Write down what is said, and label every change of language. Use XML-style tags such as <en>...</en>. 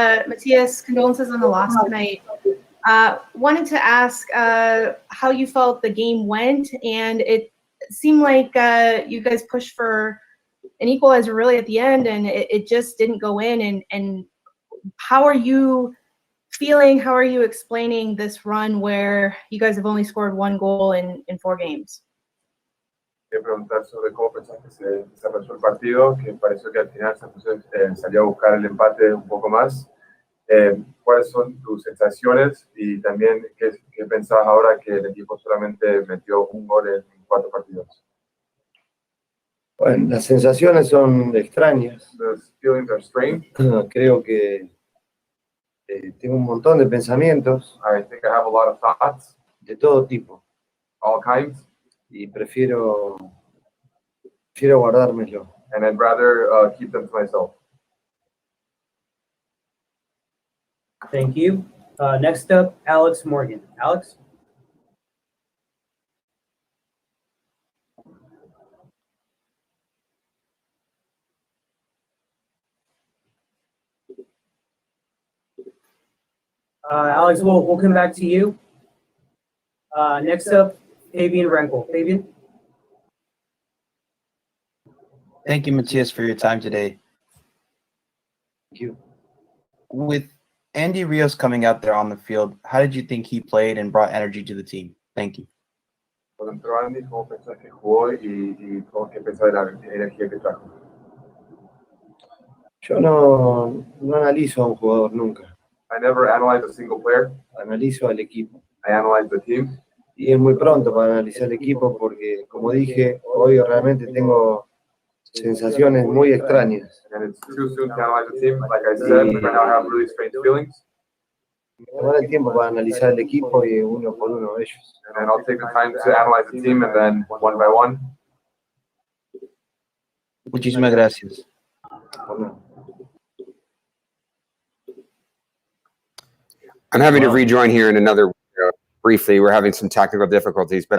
<en>Matias, condolences on the loss tonight. Wanted to ask how you felt the game went, and it seemed like you guys pushed for an equalizer really at the end, and it just didn't go in. And how are you feeling? How are you explaining this run where you guys have only scored 1 goal in 4 games?</en> <es>Quería preguntar sobre cómo pensás que se desarrolló el partido, que pareció que al final salió a buscar el empate un poco más. ¿Cuáles son tus sensaciones y también qué pensabas ahora que el equipo solamente metió 1 gol en 4 partidos? Bueno, las sensaciones son extrañas.</es> <en>The feelings are strange.</en> <es>Creo que tengo un montón de pensamientos</es> <en>I think I have a lot of thoughts,</en> <es>de todo tipo</es> <en>all kinds,</en> <es>y prefiero guardármelo.</es> <en>and I'd rather keep them to myself. Thank you. Next up, Alex Morgan. Alex? Alex, we'll come back to you. Next up, Fabian Rankel. Fabian? Thank you, Matias, for your time today. Thank you. With Andy Rios coming out there on the field, how did you think he played and brought energy to the team? Thank you.</en> <es>Cuando entró Andy, ¿cómo pensás que jugó y qué pensás de la energía que trajo? Yo no analizo a un jugador nunca,</es> <en>I never analyze a single player.</en> <es>analizo al equipo.</es> <en>I analyze the team.</en> <es>Y es muy pronto para analizar el equipo porque, como dije, hoy realmente tengo sensaciones muy extrañas.</es> <en>And it's too soon to analyze the team. Like I said, right now I have really strange feelings.</en> <es>Tomar el tiempo para analizar el equipo y uno por uno ellos.</es> <en>And then I'll take the time to analyze the team and then one by one.</en> <es>Muchísimas gracias. Bueno,</es> <en>I'm having to Wow. rejoin here in another briefly. We're having some technical difficulties, but</en>